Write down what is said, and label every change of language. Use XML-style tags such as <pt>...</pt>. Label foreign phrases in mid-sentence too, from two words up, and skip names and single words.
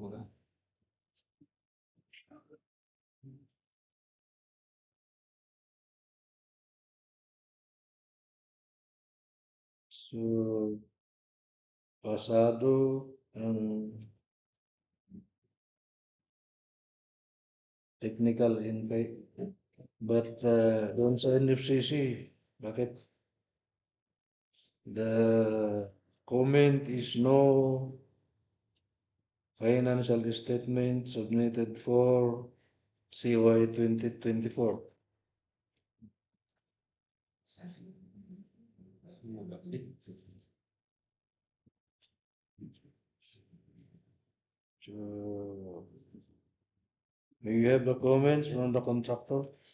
<tl>So pasado ang</tl> <en>technical info,</en> <tl>but doon sa NFCC, bakit</tl> <en>the comment is no financial statement submitted for CY 2024? So, do you have the comments from the contractor?</en>